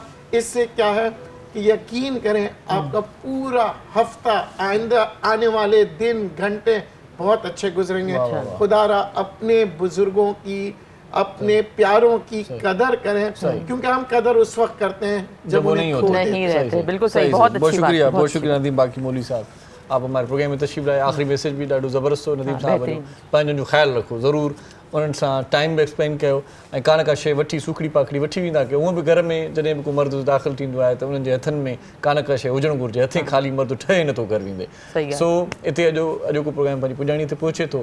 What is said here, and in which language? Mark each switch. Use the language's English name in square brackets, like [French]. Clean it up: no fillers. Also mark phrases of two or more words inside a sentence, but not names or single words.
[Urdu] اس سے کیا ہے کہ یقین کریں آپ کا پورا ہفتہ, آئندہ آنے والے دن, گھنٹے بہت اچھے گزریں گے. خدا را اپنے بزرگوں کی, اپنے پیاروں کی قدر کریں, کیونکہ ہم قدر اس وقت کرتے ہیں جب وہ نہیں رہتے. بالکل صحیح, بہت اچھی بات. بہت شکریہ ندیم باقی مولوی صاحب. آپ ہمارے پروگرام میں تشریف لائے. آخری میسیج بھی [Sindhi] ॾाढो ज़बरदस्त हो नदीम साहब जो. पंहिंजनि जो ख़्यालु रखो ज़रूरु, उन्हनि सां टाइम बि एक्सपेंड कयो ऐं का शइ वठी सूखड़ी पाखड़ी वठी वेंदा कयो. उहो बि घर में जॾहिं बि को मर्द दाख़िल थींदो आहे त उन्हनि जे हथनि में का शइ हुजणु घुरिजे. हथे ख़ाली मर्द ठहे नथो घर वेंदे. सो हिते अॼोको प्रोग्राम पंहिंजी पुॼाणी ते पहुचे थो.